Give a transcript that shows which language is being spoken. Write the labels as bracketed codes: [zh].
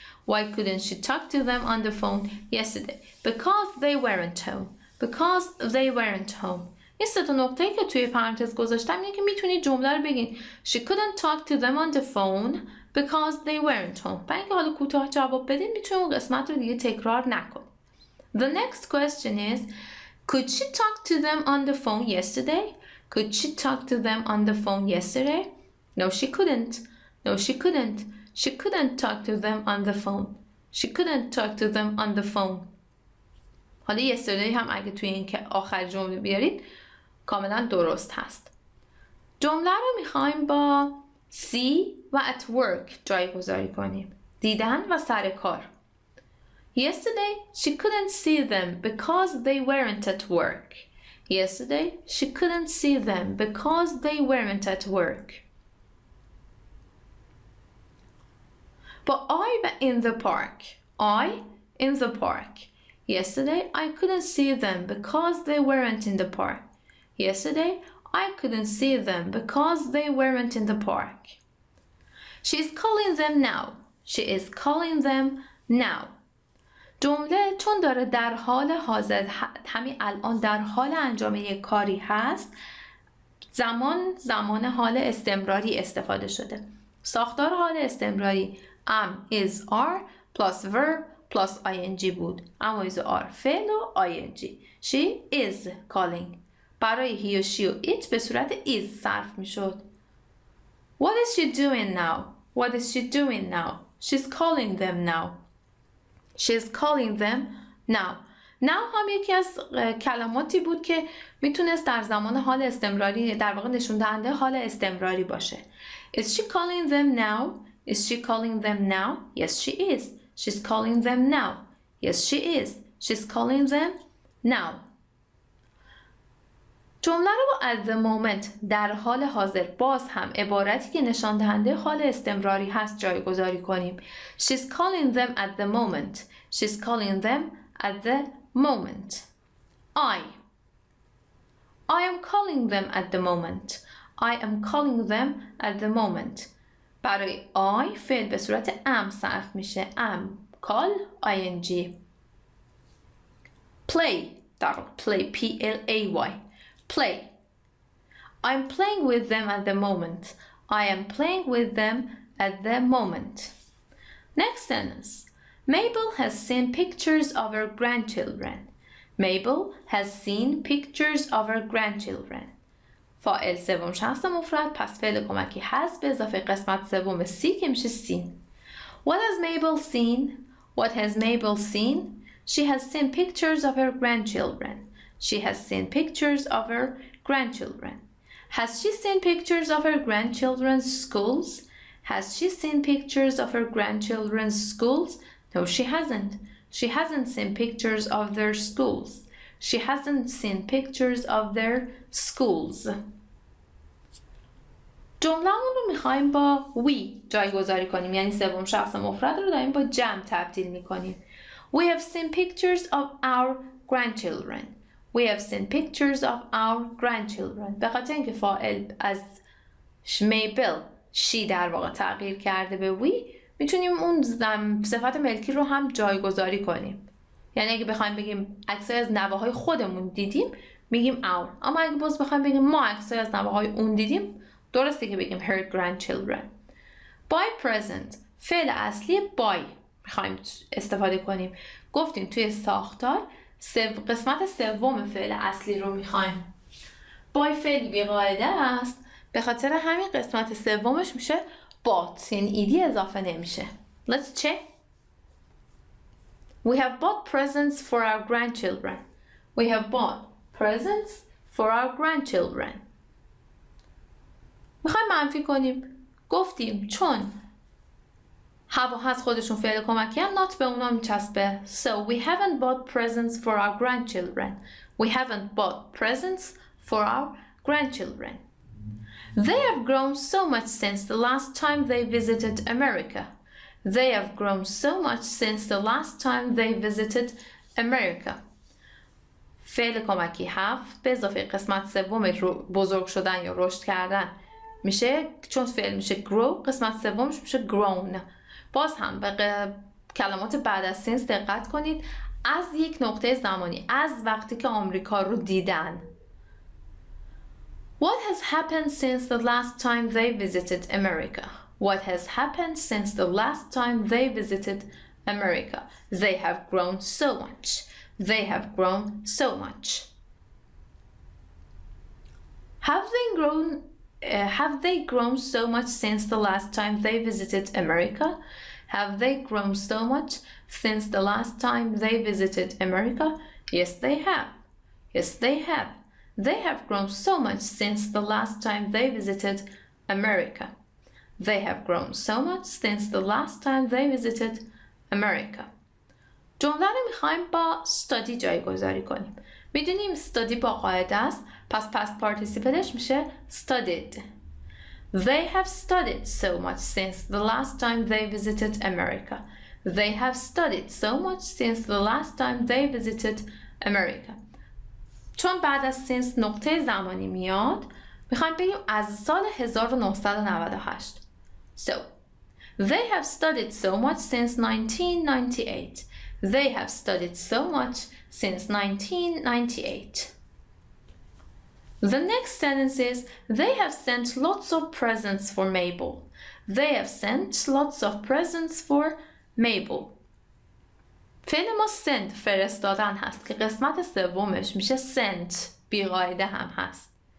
[en] Why couldn't she talk to them on the phone yesterday? Because they weren't home. Because they weren't home. [fa] این سه تا نقطه‌ای که توی پرانتز گذاشتم اینه که میتونید جمله رو بگین [en] She couldn't talk to them on the phone because they weren't home. [fa] برای اینکه حالا کوتاه جواب بدین میتونید اون قسمت رو دیگه تکرار نکنید. The next question is Could she talk to them on the phone yesterday? Could she talk to them on the phone yesterday? No, she couldn't. No, she couldn't. She couldn't talk to them on the phone. She couldn't talk to them on the phone. حالا yesterday هم اگه توی این که آخر جمله بیارید کاملا درست هست. جمله رو میخوایم با see و [en] at work [fa] جایگذاری کنیم. دیدن و سر کار. [en] Yesterday she couldn't see them because they weren't at work. Yesterday she couldn't see them because they weren't at work. But I in the park. I in the park. Yesterday I couldn't see them because they weren't in the park. Yesterday I couldn't see them because they weren't in the park. She is calling them now. She is calling them now. [fa] جمله چون داره در حال حاضر همین الان در حال انجام یک کاری هست، زمان حال استمراری استفاده شده. ساختار حال استمراری [en] am is are plus verb plus ing [fa] بود. [en] am is are [fa] فعل و [en] ing. She is calling. [fa] برای he و she و it به صورت is صرف می شد. [en] What is she doing now? What is she doing now? She's calling them now. She's calling them now. [fa] Now هم یکی از کلماتی بود که میتونست در زمان حال استمراری در واقع نشون دهنده حال استمراری باشه. [en] Is she calling them now? Is she calling them now? Yes, she is. She's calling them now. Yes, she is. She's calling them now. [fa] جمله رو با [en] at the moment [fa] در حال حاضر باز هم عبارتی که نشان دهنده حال استمراری هست جایگذاری کنیم. [en] She's calling them at the moment. She's calling them at the moment. I am calling them at the moment. I am calling them at the moment. [fa] برای I فعل به صورت am صرف میشه. [en] am call ing. Play در play play. Play. I'm playing with them at the moment. I am playing with them at the moment. Next sentence. Mabel has seen pictures of her grandchildren. Mabel has seen pictures of her grandchildren. [fa] فاعل سوم شخص مفرد پس فعل کمکی has به اضافه قسمت سوم see که میشه seen. [en] What has Mabel seen? What has Mabel seen? She has seen pictures of her grandchildren. She has seen pictures of her grandchildren. Has she seen pictures of her grandchildren's schools? Has she seen pictures of her grandchildren's schools? No, she hasn't. She hasn't seen pictures of their schools. She hasn't seen pictures of their schools. [fa] جمله‌مون رو میخوایم با we جایگذاری کنیم، یعنی سوم شخص مفرد رو داریم با جمع تبدیل میکنیم. [en] We have seen pictures of our grandchildren. We have seen pictures of our grandchildren. [fa] به خاطر اینکه فاعل از میبل she در واقع تغییر کرده به we، میتونیم اون صفت ملکی رو هم جایگذاری کنیم. یعنی اگه بخوایم بگیم عکسای از نوه‌های خودمون دیدیم میگیم our. اما اگه باز بخوایم بگیم ما عکسای از نوه‌های اون دیدیم درسته که بگیم [en] her grandchildren. [fa] By present فعل اصلی by میخوایم استفاده کنیم. گفتیم توی ساختار قسمت سوم فعل اصلی رو میخوایم بای فعلی بیقاعده است، به خاطر همین قسمت سومش میشه bought، یعنی ایدی اضافه نمیشه. [en] Let's check. We have bought presents for our grandchildren. We have bought presents for our grandchildren. [fa] میخوایم منفی کنیم. گفتیم چون have هست خودشون فعل کمکی هم not به اونا میچسبه. [en] So we haven't bought presents for our grandchildren. We haven't bought presents for our grandchildren. They have grown so much since the last time they visited America. They have grown so much since the last time they visited America. [fa] فعل کمکی have به اضافه قسمت سوم بزرگ شدن یا رشد کردن میشه، چون فعل میشه grow، قسمت سومش میشه grown. باز هم به کلمات بعد از since دقت کنید، از یک نقطه زمانی، از وقتی که آمریکا رو دیدن. [en] What has happened since the last time they visited America? What has happened since the last time they visited America? They have grown so much. They have grown so much. Have they grown so much since the last time they visited America? Have they grown so much since the last time they visited America? Yes, they have. Yes, they have. They have grown so much since the last time they visited America. They have grown so much since the last time they visited America. [fa] جمله رو میخوایم با study جایگذاری کنیم. میدونیم study با قاعده است، پس past participleش میشه studied. [en] They have studied so much since the last time they visited America. They have studied so much since the last time they visited America. [fa] چون بعد از since نقطه زمانی میاد، میخوایم بگیم از سال 1998. [en] So, they have studied so much since 1998. They have studied so much since 1998. The next sentence is, they have sent lots of presents for Mabel. They have sent lots of presents for Mabel. [fa] فعل ما send فرستادن هست که قسمت سومش میشه sent، بیقاعده هم هست.